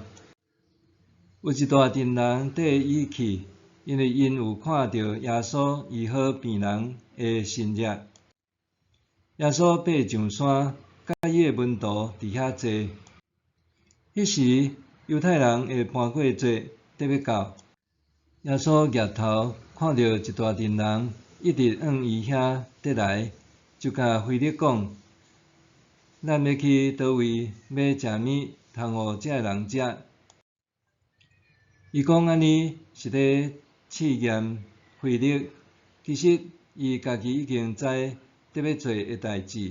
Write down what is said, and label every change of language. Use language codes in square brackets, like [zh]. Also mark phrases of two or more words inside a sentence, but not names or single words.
[nan] 有一大群人缀伊去，因为因有看到耶稣医好病人的神迹。耶稣爬上山，甲伊的门徒伫遐坐。迄时，犹太人的盘过节得要到，耶稣举头看到一大群人，一直往伊遐得来，就甲腓力讲：“咱要去倒位买食物，通互这人食？” 伊讲安尼是咧试验腓力，其实伊家己已经知得要做的代志。